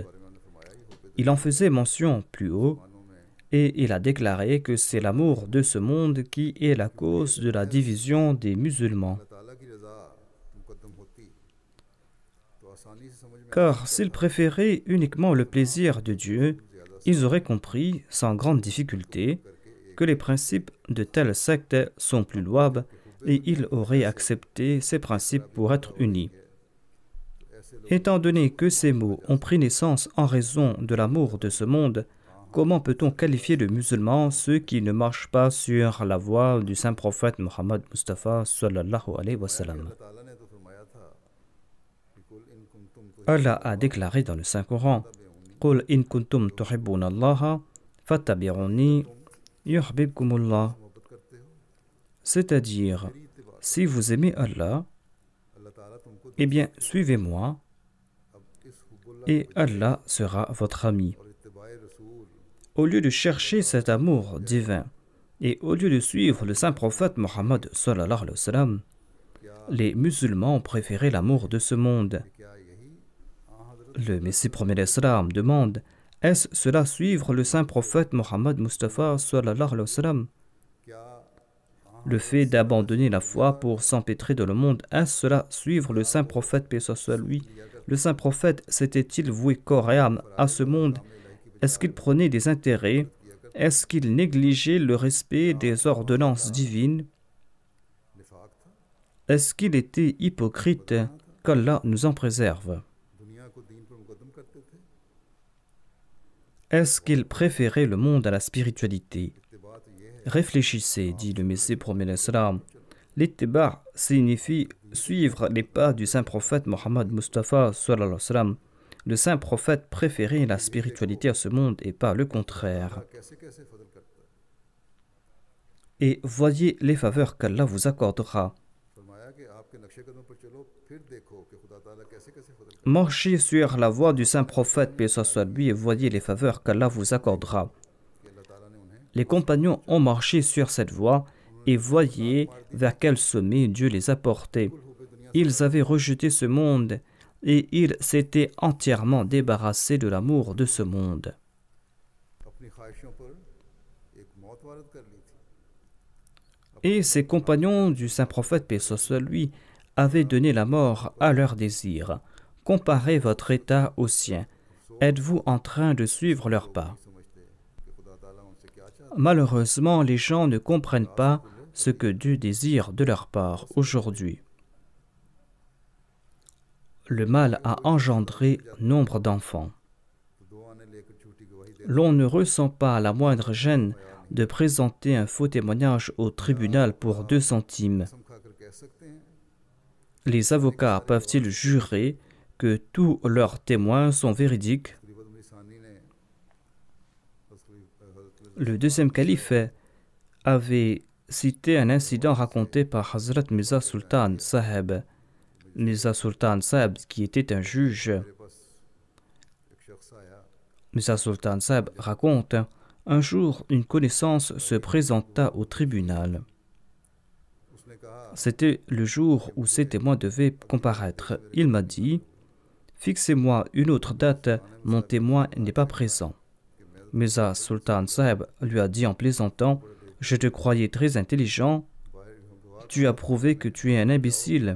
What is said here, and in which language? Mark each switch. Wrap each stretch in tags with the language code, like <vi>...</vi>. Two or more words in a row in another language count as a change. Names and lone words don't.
<ur>بارے میں ہم نے فرمایا ہی ہو</ur> <fr>Il en faisait mention plus haut</fr> <ur>مسلمانوں میں</ur> <fr>et il a déclaré que c'est l'amour de ce monde qui est la cause de la division des musulmans.</fr> <ur>اللہ تعالیٰ کی رضا مقدم ہوتی تو آسانی سے سمجھ میں</ur> <fr>Car s'ils préféraient uniquement le plaisir de Dieu, ils auraient compris sans grande difficulté que les principes de telle secte sont plus louables et ils auraient accepté ces principes pour être unis. Étant donné que ces mots ont pris naissance en raison de l'amour de ce monde, comment peut-on qualifier de musulmans ceux qui ne marchent pas sur la voie du saint prophète Mohammed Mustafa</fr> <ar>صلى الله عليه وسلم?</ar> <ur>اللہ تعالیٰ نے تو فرمایا تھا کہ</ur> <ar>قل إن كنتم</ar> <ur>تو</ur> <fr>Allah a déclaré dans le Saint-Coran</fr> <ar>قُلْ إِن كُنْتُمْ تُحِبُّونَ اللَّهَ فَاتَّبِعُونِي يُحْبِبْكُمُ اللَّهُ.</ar> <ur>محبت کرتے ہو</ur> <fr>C'est-à-dire, si vous aimez Allah,</fr> <ur>اللہ تعالیٰ تم کو</ur> <fr>eh bien, suivez-moi</fr> <ur>اب اس حب اللہ</ur> <fr>et Allah sera votre ami.</fr> <ur>اور اتباعِ رسول</ur> <fr>Au lieu de chercher cet amour divin et au lieu de suivre le saint prophète Mohammed</fr> <ar>صلى الله عليه وسلم,</ar> <fr>les musulmans ont préféré l'amour de ce monde.</fr> <ur>کیا یہی حضرت</ur> <fr>Le Messie premier l'Islam demande: est-ce cela suivre le saint prophète Mohammed Mustafa</fr> <ar>صلى الله عليه وسلم?</ar> <ur>کیا</ur> <fr>Le fait d'abandonner la foi pour s'empêtrer dans le monde, est-ce cela suivre le saint prophète paix soit sur lui? Le saint prophète s'était-il voué corps et âme à ce monde? Est-ce qu'il prenait des intérêts? Est-ce qu'il négligeait le respect des ordonnances divines?</fr> <ur>نفاق تھا</ur> <fr>Est-ce qu'il était hypocrite? Qu'Allah nous en préserve.</fr> <ur>دنیا کو دین پر</ur> <fr>Est-ce qu'il préférait le monde à la spiritualité?</fr> <ur>اتباع تو یہ ہے</ur> <fr>Réfléchissez, dit le Messie premier l'Islam. L'ittiba signifie suivre les pas du saint prophète Mohammed Mustafa</fr> <ar>صلى الله عليه وسلم.</ar> <fr>Le saint prophète préférait la spiritualité à ce monde et pas le contraire.</fr> <ur>کیسے کیسے فضل کرتا ہے</ur> <fr>Et voyez les faveurs qu'Allah vous accordera.</fr> <ur>فرمایا کہ آپ کے نقشِ قدم پر چلو پھر دیکھو کہ خدا تعالیٰ کیسے کیسے فضل کرتا</ur> <fr>Marchez sur la voie du saint prophète, paix soit lui, et voyez les faveurs qu'Allah vous accordera.</fr> <ur>ہے کہ اللہ تعالیٰ نے انہیں</ur> <fr>Les compagnons ont marché sur cette voie et voyez vers quel sommet Dieu les a portés. Ils avaient rejeté ce monde et ils s'étaient entièrement débarrassés de l'amour de ce monde.</fr> <ur>اپنی خواہشوں پر ایک موت وارد کر لی تھی</ur> <fr>Et ces compagnons du saint prophète, paix soit lui, avaient donné la mort à leurs désirs. Comparez votre état au sien. Êtes-vous en train de suivre leurs pas?</fr> <ur>سمجھتے کہ خدا تعالیٰ ان سے کیا چاہتا</ur> <fr>Malheureusement, les gens ne comprennent pas ce que Dieu désire de leur part aujourd'hui. Le mal a engendré nombre d'enfants.</fr> <ur>ہے تو دو آنے لے کر جھوٹی گواہی دے</ur> <fr>L'on ne ressent pas la moindre gêne de présenter un faux témoignage au tribunal pour 2 centimes.</fr> <ur>قسم کھا کر کہہ سکتے ہیں</ur> <fr>Les avocats peuvent-ils jurer que tous leurs témoins sont véridiques?</fr> <ur>خلیفت عمر ثانی نے</ur> <fr>Le deuxième calife avait cité un incident raconté par Hazrat Mirza Sultan Saheb. Mirza Sultan Saheb, qui était un juge,</fr> <ur>میرے پاس ایک شخص آیا</ur> <fr>Mirza Sultan Saheb raconte, un jour, une connaissance se présenta au tribunal.</fr> <ur>اس نے کہا</ur> <fr>C'était le jour où ces témoins devaient comparaître. Il m'a dit, « Fixez-moi une autre date, mon témoin n'est pas présent. » Mirza Sultan Saheb lui a dit en plaisantant, « Je te croyais très intelligent, tu as prouvé que tu es un imbécile.</fr>